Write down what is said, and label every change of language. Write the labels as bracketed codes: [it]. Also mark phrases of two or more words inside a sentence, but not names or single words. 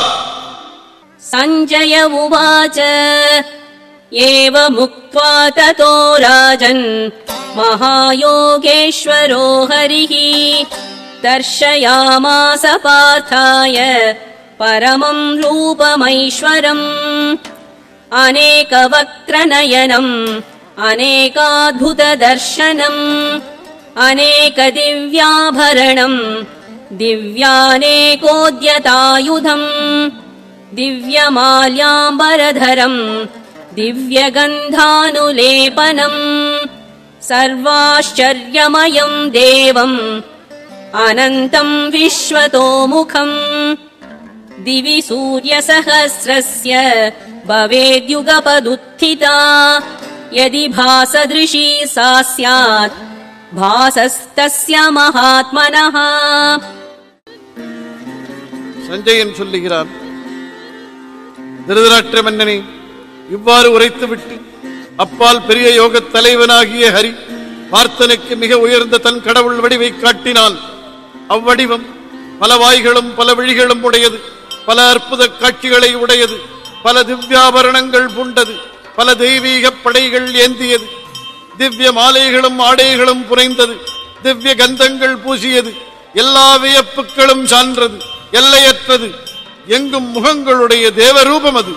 [sa] सञ्जय उवाच एव मुक्त्वा ततो राजन् महायोगेश्वरो हरिः दर्शयामास पार्थाय परमं रूपमैश्वरम् अनेकवक्त्रनयनम् अनेकाद्भुत दर्शनम् अनेक दिव्याभरणम् दिव्यानेकोद्यतायुधम् दिव्यमाल्याम्बरधरम् दिव्यगन्धानुलेपनम् सर्वाश्चर्यमयम् देवम् अनन्तम् विश्वतोमुखम् दिवि सूर्यसहस्रस्य भवेद्युगपदुत्थिता यदि भासदृशी सा स्यात् भासस्तस्य महात्मनः. [ta] சஞ்சயன் சொல்லுகிறான், திருதராஷ்டிர மன்னனே, இவ்வாறு உரைத்துவிட்டு அப்பால் பெரிய யோகத் தலைவனாகிய ஹரி பார்த்தனுக்கு மிக உயர்ந்த தன் கடவுள் வடிவை காட்டினான். அவ்வடிவம் பல வாய்களும் பல விழிகளும் உடையது, பல அற்புத காட்சிகளை உடையது, பல திவ்யாபரணங்கள் பூண்டது, பல தெய்வீக படைகள் ஏந்தியது, திவ்ய மாலைகளும் ஆடைகளும் புனைந்தது, திவ்ய கந்தங்கள் பூசியது, எல்லா வியப்புகளும் சான்றது, எல்லையற்றது, எங்கும் முகங்களுடைய தேவரூபம் அது.